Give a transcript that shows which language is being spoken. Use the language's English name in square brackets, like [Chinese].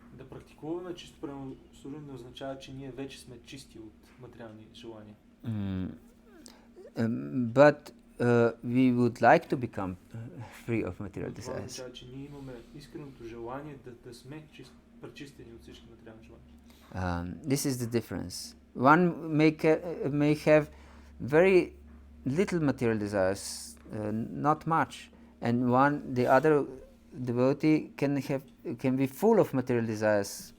[Bulgarian] Да практикуваме чисто пренослужение не означава, че ние вече сме чисти от материални желания. [English] But we would like to become free of material [Bulgarian] Това [English] desires. [Bulgarian] означава, че ние имаме искреното желание да сме пречистени от всички материални желания. [English] This is the difference. One may have very little material desires, not much, and the other devotee can be full of material desires.